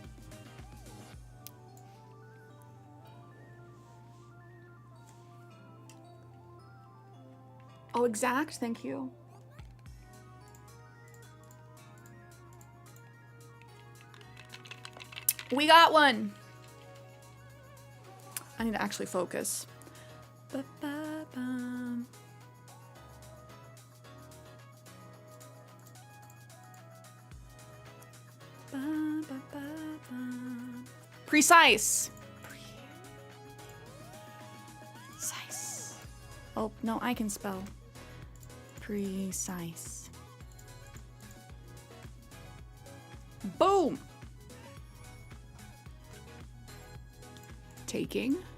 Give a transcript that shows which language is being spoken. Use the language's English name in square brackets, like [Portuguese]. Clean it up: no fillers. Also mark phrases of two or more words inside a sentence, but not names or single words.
[English] Oh, exact, thank you. We got one. I need to actually focus. Ba-ba-bum. Ba-ba-ba-bum. Precise. Precise. Oh, no, I can spell. Precise. Boom. Taking.